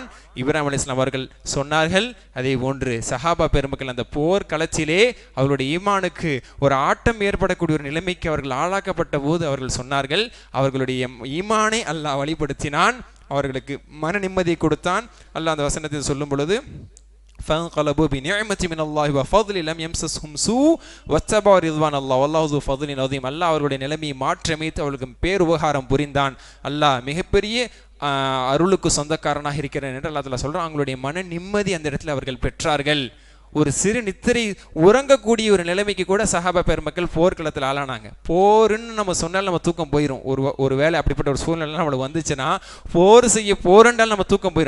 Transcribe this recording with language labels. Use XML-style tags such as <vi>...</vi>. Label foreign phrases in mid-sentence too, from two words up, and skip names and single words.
<ta>இப்ராஹிம் அலைஹிஸ்ஸலாம் அவர்கள் சொன்னார்கள். அதே போன்று சஹாபா பெருமக்கள் அந்த போர் களத்திலே அவர்களுடைய ஈமானுக்கு ஒரு ஆட்டம் ஏற்படக்கூடிய ஒரு நிலைமைக்கு அவர்கள் ஆளாக்கப்பட்ட போது அவர்கள் சொன்னார்கள், அவர்களுடைய ஈமானை அல்லாஹ் வழிபடுத்தினான், அவர்களுக்கு மன நிம்மதியை கொடுத்தான். அல்லாஹ் அந்த வசனத்தை சொல்லும் பொழுது</ta> <ar>فانقلبوا بنعمة من الله وفضل لم يمسسهم سوء واتبعوا رضوان الله والله ذو فضل عظيم.</ar> <ta>அல்லாஹ் அவர்களுடைய நிலைமையை மாற்றமைத்து அவர்களுக்கு பேருபகாரம் புரிந்தான். அல்லாஹ் மிகப்பெரிய அருளுக்கு சொந்தக்காரனாக இருக்கிறேன் என்று அல்லாஹ் தஆலா சொல்றான். அவங்களுடைய மன நிம்மதி அந்த இடத்துல அவர்கள் பெற்றார்கள். ஒரு சிறு நித்திரை உறங்கக்கூடிய ஒரு நிலைமைக்கு கூட சஹாபா பெருமக்கள் போர்க்களத்தில் ஆளானாங்க. போருன்னு நம்ம சொன்னாலும் நம்ம தூக்கம் போயிடும். ஒரு வேளை அப்படிப்பட்ட ஒரு சூழ்நிலை நம்மளுக்கு வந்துச்சுன்னா போர் செய்ய போருண்டால் நம்ம தூக்கம் போயிடும்.</ta>